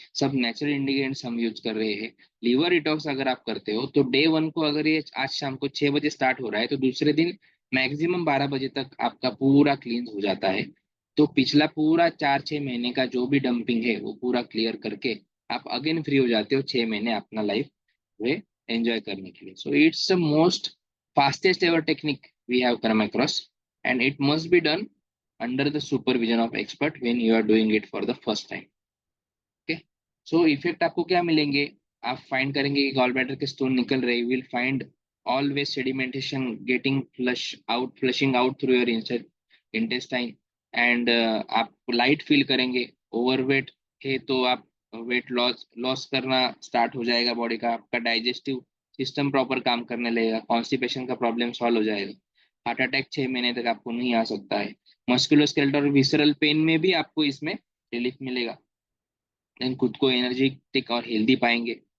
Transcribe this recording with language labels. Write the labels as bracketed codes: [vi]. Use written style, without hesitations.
[hi] सब natural ingredients हम use कर रहे हैं। लीवर डिटॉक्स अगर आप करते हो तो डे 1 को अगर ये आज शाम को 6 बजे स्टार्ट हो रहा है तो दूसरे दिन मैक्सिमम 12 बजे तक आपका पूरा क्लीन हो जाता है। तो पिछला पूरा 4-6 महीने का जो भी डंपिंग है वो पूरा क्लियर करके आप अगेन फ्री हो जाते हो 6 महीने अपना लाइफ वे एंजॉय करने के लिए। [en] So it's the most fastest ever technique we have come across, and it must be done under the supervision of expert when you are doing it for the first time. Okay, so [hi] effect आपको क्या मिलेंगे? आप find करेंगे कि gall bladder के stone निकल रहे, [en] will find always sedimentation getting flushing out through your intestine, [hi] and आप लाइट फील करेंगे। ओवरवेट है तो आप वेट लॉस लॉस करना स्टार्ट हो जाएगा बॉडी का, आपका डाइजेस्टिव सिस्टम प्रॉपर काम करने लगेगा, कॉन्स्टिपेशन का प्रॉब्लम सॉल्व हो जाएगा, हार्ट अटैक 6 महीने तक आपको नहीं आ सकता है, मस्कुलोस्केलेटल और विसरल पेन में भी आपको इसमें रिलीफ मिलेगा, देन खुद को एनर्जेटिक और हेल्दी पाएंगे।